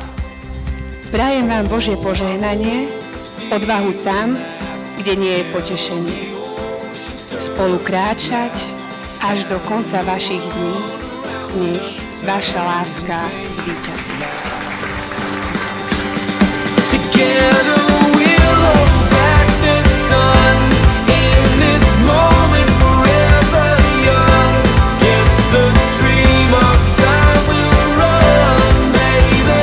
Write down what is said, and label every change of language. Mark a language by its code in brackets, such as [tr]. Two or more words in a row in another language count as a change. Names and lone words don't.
[sk] Prajem vám Božie požehnanie, odvahu tam, kde nie je potešenie. Spolu kráčať až do konca vašich dní nech vaša láska zvíťazí. [en] Together we'll hold back the sun in this moment forever young. Against the stream of time we'll run, baby.